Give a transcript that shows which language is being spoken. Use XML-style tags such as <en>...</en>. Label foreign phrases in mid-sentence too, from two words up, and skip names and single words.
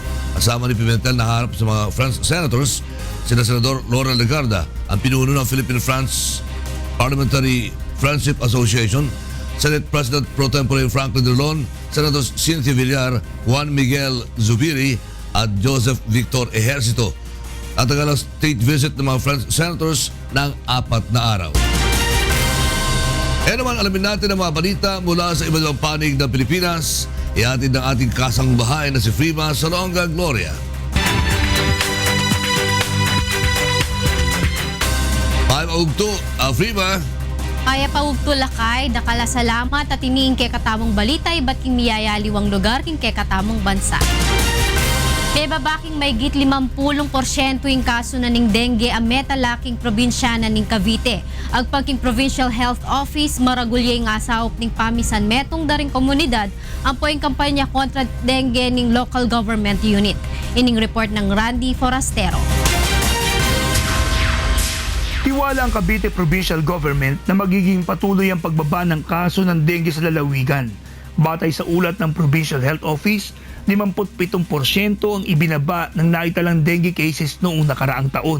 <tl>Kasama ni Pimentel na harap sa mga</tl> <en>French Senators,</en> <tl>sina Senador Laurel Legarda, ang pinuno ng Philippine-France Parliamentary Friendship Association,</tl> <en>Senate President Pro Tempore</en> <tl>Franklin Drilon, Senators Cynthia Villar, Juan Miguel Zubiri at Joseph Victor Ejercito. At ang state visit ng mga</tl> <en>French Senators</en> <tl>ng 4 na araw. Naman alamin natin ang mga balita mula sa iba't ibang panig ng Pilipinas. Ihatid ng ating kasangbahay na si Frima Salonga Gloria.</tl> <pam>Paugto, Frima. Kaya paugto lakay, dakala salamat at iniing kay katamong balita, iba't king miyayaliwang lugar king kay katamong bansa. Kay babaking may git 50% yung kaso na ning dengue ang metalaking probinsya na ning Cavite. Ang pagking Provincial Health Office maragulye nga saop ning pamisan metong daring komunidad ang poing kampanya kontra dengue ning</pam> <en>local government unit.</en> <pam>Ining report ng Randy Forastero.</pam> <tl>Tiwala ang Cavite Provincial Government na magiging patuloy ang pagbaba ng kaso ng dengue sa lalawigan. Batay sa ulat ng Provincial Health Office, 57% ang ibinaba ng naitalang</tl> <en>dengue cases</en> <tl>noong nakaraang taon.</tl>